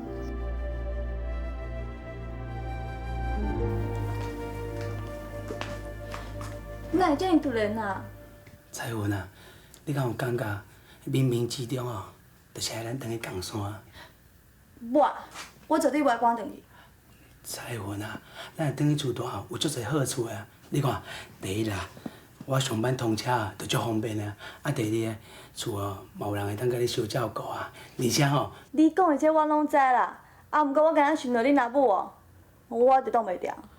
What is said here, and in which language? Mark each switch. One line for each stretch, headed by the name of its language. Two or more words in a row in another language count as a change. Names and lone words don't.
Min Nan Chinese: 哪会这样突然啊？彩云啊，你敢有感觉冥冥之中哦，就是爱咱等去共山？我绝对袂赶转去。彩云啊，咱会等去厝大有足侪好处啊！你看，第一啦，我上班通车就足方便啊。啊，第二个，厝哦嘛有人会当甲你相照顾啊。而且吼，你讲的这我拢知啦，啊，毋过我敢若想到恁阿母哦，我就挡袂牢。